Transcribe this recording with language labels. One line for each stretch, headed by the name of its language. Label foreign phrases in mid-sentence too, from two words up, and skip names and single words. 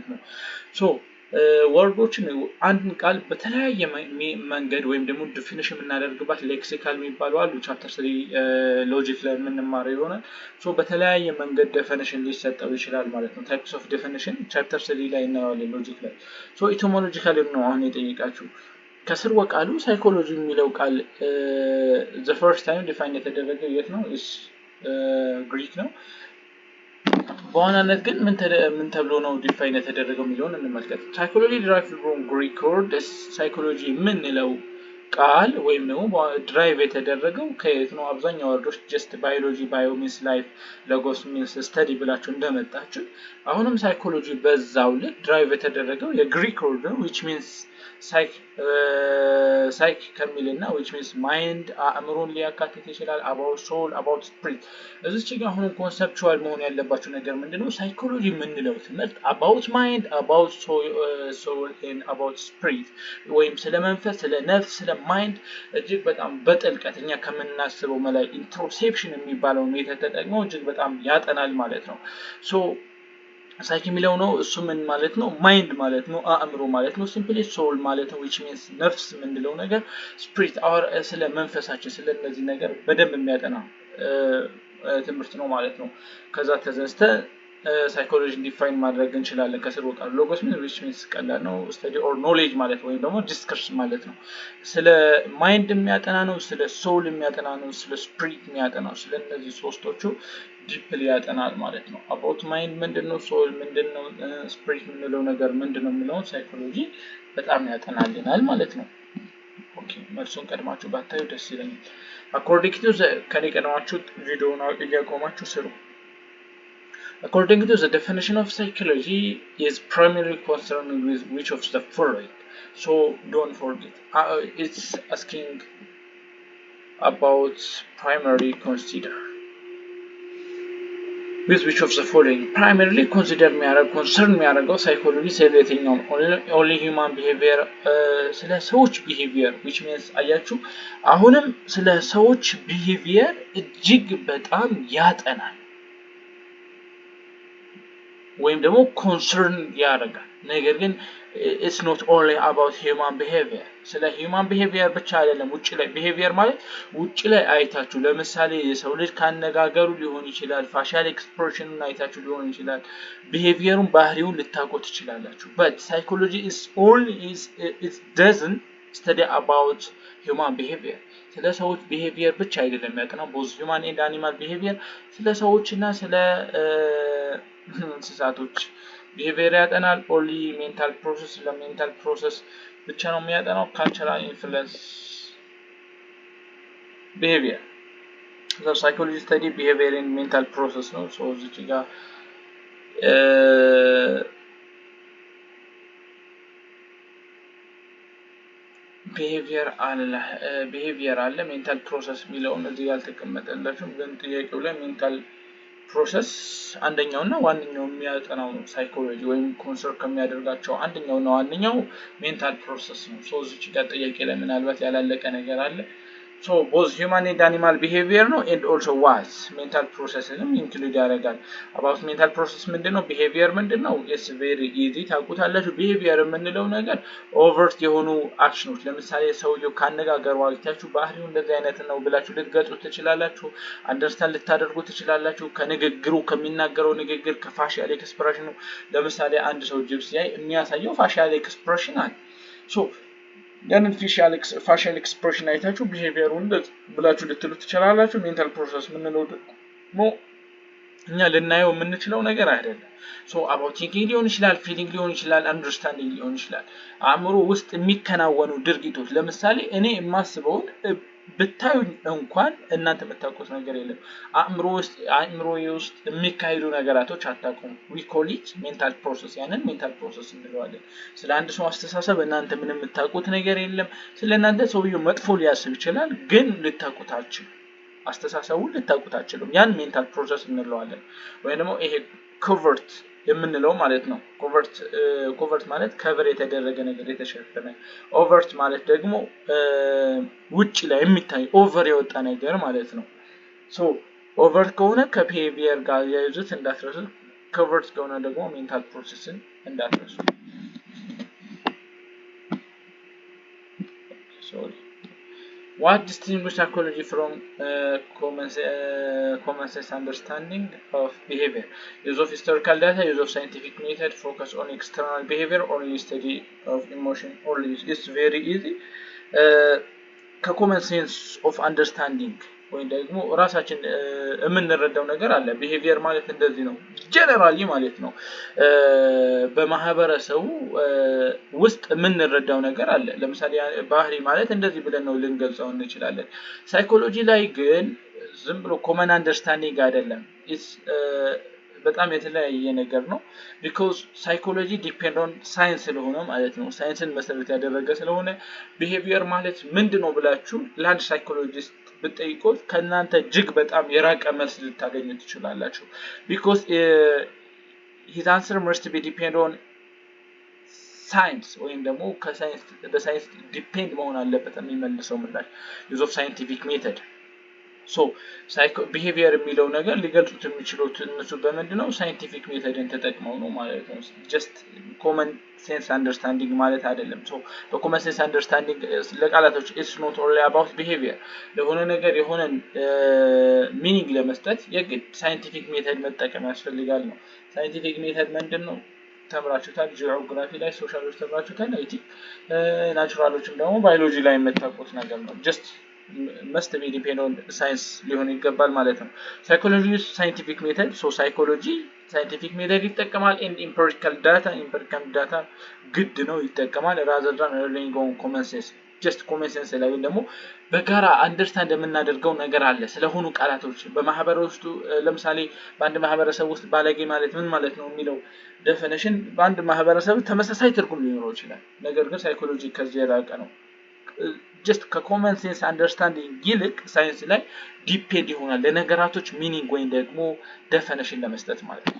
Amharic: ነው። ወርዶችን አንድን ቃል በተለያየ መንገድ ወይም ደግሞ ዲፊኒሽን የምናደርግባት ሌክሲካል የሚባሉ አሉ። ቻፕተር 3 ሎጂክ ላይ የምንማረው ይሆናል። በተለያየ መንገድ ዴፊኒሽን ሊሰጠው ይችላል ማለት ነው።
English: types of definition
Amharic: ቻፕተር 3 ላይ እናየዋለን። ሎጂክ ላይ ኢቲሞሎጂካሊ ነው አሁን የጠየቃችሁ። ከስርወ ቃሉ ሳይኮሎጂ የሚለው ቃል
English: the first time define
Amharic: የተደረገው የት ነው? ግሪክ ነው። በዋናነት ግን ምን ተብሎ ነው ዲፋይን የተደረገው የሚለውን እንመልከት። ሳይኮሎጂ
English: derived from Greek words
Amharic: ሳይኮሎጂ የምንለው ቃል ወይም ደግሞ ድራይቭ የተደረገው ከየት ነው? አብዛኛው ወርዶች
English: just biology bio means life logos means study
Amharic: ብላችሁ እንደመጣችሁ አሁንም ሳይኮሎጂ በዛው ልክ ድራይቭ የተደረገው የግሪክ ወርድ ነው
English: which means
Amharic: ሳይክ ከሚልና
English: which means mind
Amharic: አእምሮን ሊያካትት ይችላል
English: about soul about spirit
Amharic: እዚች ጋር አሁን ኮንሰፕቹዋል መሆን ያለባችሁ ነገር ምንድነው ሳይኮሎጂ የምንለው ትምህርት
English: about mind about soul and about spirit
Amharic: ወይም ስለ መንፈስ ስለ ነፍስ ስለ ማይንድ እጅግ በጣም በጥልቀት እኛ ከምናስበው መላይ ኢንትሮሴፕሽን የሚባለው ሜተድ ተጠቅመው እጅግ በጣም ያጠናል ማለት ነው ሶ ሳይክ የሚለው ነው እሱ ምን ማለት ነው ማይንድ ማለት ነው አእምሮ ማለት ነው
English: simply soul
Amharic: ማለት ነው
English: which means
Amharic: ነፍስ ምንድነው ነገር ስፒሪት አወር ስለ መንፈሳችን ስለ እነዚህ ነገር በደንብ የሚያጠና ትምህርት ነው ማለት ነው ከዛ ተዘስተ ሳይኮሎጂ ዲፋይን ማድረግ እንችላለን ከስሩ ቃል ሎጎስ
English: which means
Amharic: ቀላል ነው
English: study or knowledge
Amharic: ማለት ወይ ደግሞ ዲስከርስ ማለት ነው ስለ ማይንድ የሚያጠና ነው ስለ ሶል የሚያጠና ነው ስለ ስፒሪት የሚያጠና ነው ስለ እነዚህ ሶስቶቹ ዲፕሊ ያጠናል ማለት ነው
English: about mind
Amharic: ምንድነው soul ምንድነው spirit ምንለው ነገር ምንድነው የሚለው ሳይኮሎጂ በጣም ያጠናልናል ማለት ነው ኦኬ መልሱን ቀድማችሁ ባታዩ ደስ ይለኛል
English: according to
Amharic: ከኔ ቀድማችሁ ቪዲዮውን እያቆማችሁ ስሩ
English: according to the definition of psychology is primarily concerned with which of the following so don't forget it's asking about primary consider with which of the following primarily consider concern psychology
Amharic: ስለየትኛው
English: only human behavior
Amharic: ስለ ሰዎች behavior which means አያችሁ አሁንም ስለ ሰዎች behavior እጅግ በጣም ያጠናል ወይም ደግሞ concern ያደርጋል ነገር ግን
English: it's not only about human behavior
Amharic: ስለ
English: human behavior
Amharic: ብቻ አይደለም ውጪ ላይ behavior ማለት ውጪ ላይ አይታችሁ ለምሳሌ የሰው ልጅ ካነጋገሩ ሊሆን ይችላል
English: facial expression
Amharic: አይታችሁ ሊሆን ይችላል behaviorን ባህሪውን ልታውቁት ይችላላችሁ
English: but psychology is only it doesn't study about human behavior
Amharic: ስለ ሰዎች behavior ብቻ አይደለም ያጠናው
English: both human and animal behavior
Amharic: ስለ ሰዎችና ስለ እንስሳቶች behavior ያጠናል
English: only mental process
Amharic: ለሜንታል ፕሮሰስ ብቻ ነው የሚያጠናው
English: cultural influence behavior the psychology study behavior and mental process ነው so
Amharic: እዚህ ጋር
English: behavior
Amharic: አለ
English: mental process
Amharic: የሚለውን እዚህ ያልተቀመጠላችሁ ግን ጥያቄው ላይ
English: mental process
Amharic: አንደኛውና ዋንኛው የሚያጠናው ነው ሳይኮሎጂ ወይም ኮንሰርን ከሚያደርጋቸው አንደኛውና ዋንኛው
English: mental process
Amharic: ነው ሶ እዚህ ጋር ጥያቄ ላይ ምናልባት ያላለቀ ነገር አለ
English: so both human and animal behavior no and also
Amharic: what mental processንም include ያደርጋል
English: about mental process
Amharic: ምንድነው behavior ምንድነው
English: it's very easy
Amharic: ታውቁታላችሁ behavior የምንለው ነገር overt የሆኑ አክሽኖች ለምሳሌ ሰውየው ካነጋገሩ አልታችሁ ባህሪው እንደዚህ አይነት ነው ብላችሁ ልትገልጹት ትችላላችሁ አንደርስታንድ ልታደርጉት ትችላላችሁ ከንግግሩ ከሚናገረው ንግግር ከፋሻል ኤክስፕሬሽኑ ለምሳሌ አንድ ሰው ጅብስ ያይ የሚያሳየው
English: facial expression
Amharic: አለ so ያንን
English: facial expression
Amharic: አይታችሁ behaviorውን ብላችሁ ልትሉ ትችላላችሁ
English: mental process
Amharic: ምንለው ደግሞ እኛ ልናየው የምንችለው ነገር አይደለም
English: so about thinking
Amharic: ሊሆን ይችላል feeling ሊሆን ይችላል understanding ሊሆን ይችላል አእምሮ ውስጥ የሚከናወኑ ድርጊቶች ለምሳሌ እኔ የማስበው ብታዩኝ እንኳን እናንተ የምታውቁት ነገር የለም አእምሮዬ ውስጥ የሚካሄዱ ነገራቶች አታውቁም
English: we call it mental process
Amharic: ያንን
English: mental process
Amharic: እንለዋለን ስለ አንድ ሰው አስተሳሰብ እናንተ ምንም የምታውቁት ነገር የለም ስለ እናንተ ሰውየው መጥፎ ሊያስብ ይችላል ግን ልታውቁታችሁ አስተሳሰቡን ልታውቁታችሁ ያን
English: mental process
Amharic: እንለዋለን ወይ ደግሞ ይሄ covert የምንለው ማለት ነው ኮቨርት ማለት ከቨር የተደረገ ነገር የተሸፈነ ኦቨርት ማለት ደግሞ ውጪ ላይ የሚታይ ኦቨር የወጣ ነገር ማለት ነው ሶ ኦቨርት ከሆነ ከቢሄቪየር ጋር ያይዙት እንዳትረሱ ኮቨርት ከሆነ ደግሞ ሜንታል ፕሮሰስን እንዳትረሱ
English: sorry what distinguishes psychology from common sense understanding of behavior use of historical data use of scientific method focus on external behavior or study of emotion or it's very easy common sense of understanding
Amharic: ወይ ደግሞ ራሳችን የምንረዳው ነገር አለ ቢሄቪየር ማለት እንደዚህ ነው ጀነራሊ ማለት ነው በማህበረሰቡ ውስጥ የምንረዳው ነገር አለ ለምሳሌ ባህሪ ማለት እንደዚህ ብለን ነው ልንገልጸው እንችላለን ሳይኮሎጂ ላይ ግን ዝም ብሎ
English: common understanding
Amharic: አይደለም በጣም የተለያየ ነገር ነው
English: because psychology depend on science
Amharic: ስለሆነ ማለት ነው ሳይንስን መሰረት ያደረገ ስለሆነ behavior ማለት ምንድነው ብላችሁ ለአንድ ሳይኮሎጂስት ብትጠይቁት ከናንተ እጅግ በጣም የራቀ መልስ ልታገኙ ትችላላችሁ because
English: his answer must be depend on science
Amharic: ወይም ደግሞ ከሳይንስ በሳይንስ ዲፔንድ መሆን አለበት የሚመልሰው ምላሽ
English: use of scientific method
Amharic: so behavior የሚለው ነገር ሊገልጹት የሚችሉት እነሱ በመንድነው ሳይንቲፊክ ሜተድን ተጠቅመው ነው ማለት ነው
English: just common sense understanding
Amharic: ማለት አይደለም
English: so common sense understanding
Amharic: ለቃላቶች
English: it's not only about behavior
Amharic: ለሆነ ነገር የሆነ ሚኒንግ ለመስጠት የግድ
English: scientific method
Amharic: መጠቀም ያስፈልጋል ነው
English: scientific method
Amharic: ምንድነው ተምራችሁታል ጂኦግራፊ ላይ ሶሻሎጂ ተምራችሁታል አይቲ ናቹራሎችም ደግሞ ባዮሎጂ ላይ የምታውቁት ነገር ነው
English: just must be depend on science
Amharic: ሊሆን ይገባል ማለት ነው
English: psychology is scientific method so psychology scientific method
Amharic: ይጠቀማል
English: and empirical data
Amharic: ግድ ነው ይጠቀማል
English: rather than relying on common sense just common sense
Amharic: ላይ ደግሞ በጋራ አንደርስታንድ የምናደርገው ነገር አለ ስለሆኑ ቃላቶች በማህበረሰብ ውስጥ ለምሳሌ በአንድ ማህበረሰብ ውስጥ ባለጌ ማለት ምን ማለት ነው የሚለው ዴፊኒሽን በአንድ ማህበረሰብ ተመሳሳይ ትርጉም ሊኖረው ይችላል ነገር ግን ሳይኮሎጂ ከዚህ የራቀ ነው
English: just common sense understanding
Amharic: ይልቅ ሳይንስ ላይ ዲፔንድ ይሆናል ለነገራቶች ሚኒንግ ወይ ደግሞ ዴፊኒሽን ለመስጠት ማለት ነው